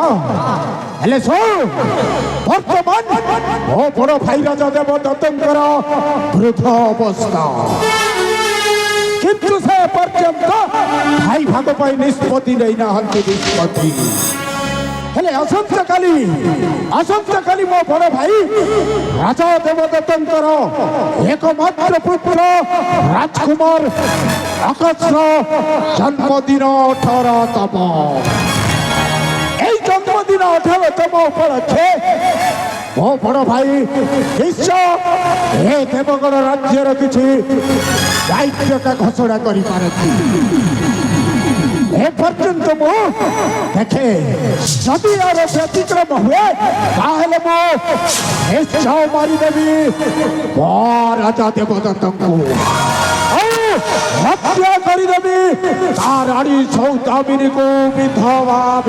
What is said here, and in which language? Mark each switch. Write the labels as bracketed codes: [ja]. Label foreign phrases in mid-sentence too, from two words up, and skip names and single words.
[or] ହେଲେ ଶୁଣ ବର୍ତ୍ତମାନ ମୋ ବଡ଼ ଭାଇ ରାଜା ଦେବଦତ୍ତଙ୍କର ବୃଦ୍ଧ ଅବସ୍ଥା କିନ୍ତୁ ସେ ପର୍ଯ୍ୟନ୍ତ ଭାଇ ଭାଗ ପାଇଁ ନିଷ୍ପତ୍ତି ନେଇନାହାନ୍ତି ନିଷ୍ପତ୍ତି। ହେଲେ ଆସନ୍ତାକାଲି ମୋ ବଡ଼ ଭାଇ ରାଜା ଦେବଦତ୍ତଙ୍କର ଏକମାତ୍ର ପୁତ୍ର ରାଜକୁମାର ଆକାଶର ଜନ୍ମଦିନ 18ତମ। ଏଇ ଜନ୍ମଦିନ 18ତମ ଉପଲକ୍ଷେ ମୋ ବଡ଼ ଭାଇ ନିଶ୍ଚୟ ଏ ଦେବଗଡ଼ ରାଜ୍ୟର କିଛି ଦାୟିତ୍ୱଟା ଘୋଷଣା କରିପାରନ୍ତି। ଏପର୍ଯ୍ୟନ୍ତ ମୁଁ ଦେଖେ ଯଦି ଆର ବ୍ୟତିକ୍ରମ ହୁଏ ତାହେଲେ ମୁଁ ନିଶ୍ଚୟ ମାରିଦେବି ରାଜା ଦେବଦତ୍ତଙ୍କୁ ଆଉ ହତ୍ୟା କରିଦେବି ତା ରାଣୀ ସୌଦାମିନୀକୁ ବିଧବା।